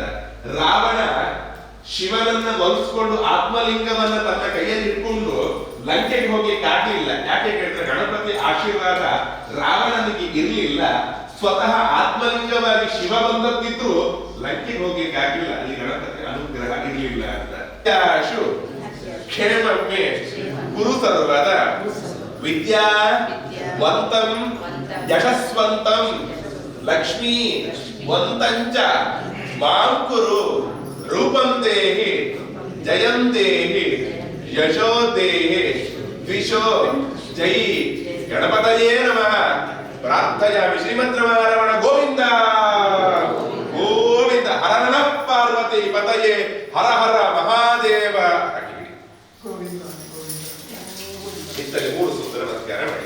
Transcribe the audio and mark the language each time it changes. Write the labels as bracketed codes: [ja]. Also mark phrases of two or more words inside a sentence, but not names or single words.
[kn] ರಾವಣ ಶಿವನನ್ನ ಒಲಿಸ್ಕೊಂಡು ಆತ್ಮಲಿಂಗವನ್ನ ತನ್ನ ಕೈಯಲ್ಲಿ ಇಟ್ಕೊಂಡು ಲಂಕೆಗೆ ಹೋಗ್ಲಿಕ್ಕೆ ಆಗ್ಲಿಲ್ಲ. ಯಾಕೆ ಕೇಳಿದ್ರೆ ಗಣಪತಿ ಆಶೀರ್ವಾದ ರಾವಣನಿಗೆ ಇರ್ಲಿಲ್ಲ. ಸ್ವತಃ ಆತ್ಮಲಿಂಗವಾಗಿ ಶಿವ ಬಂದದ್ದಿದ್ರು ಲಂಕೆಗೆ ಹೋಗ್ಲಿಕ್ಕೆ ಆಗ್ಲಿಲ್ಲ, ಅಲ್ಲಿ ಗಣಪತಿ ಅನುಗ್ರಹ ಇರ್ಲಿಲ್ಲ ಅಂತ. [sa] ಕ್ಷೇಮಕ್ಕೆ ಗುರು ಸರ್ವದ ವಿದ್ಯಾವಂತಂ ಯಶಸ್ವಂತಂ ಲಕ್ಷ್ಮೀ ವಂತಂಚ ಮಾಂ ಕುರು ರೂಪಂ ದೇಹಿ ಜಯಂ ದೇಹಿ ಯಶೋ ದೇಹಿ ದ್ವಿಷೋ ಜೈ ಗಣಪತಯೇ ನಮಃ ಪ್ರಾರ್ಥಯಾಮಿ. ಶ್ರೀಮದ್ರಮಣ ಗೋವಿಂದ ಗೋವಿಂದ. ಹರ ನಮಃ ಪಾರ್ವತಿ ಪತಯೇ ಹರ ಹರ ಮಹಾದೇವ. [kn] ಇತ್ತಲ್ಲಿ 3 ಸೂತ್ರ ನಮಸ್ಕಾರ ಮಾಡಿ.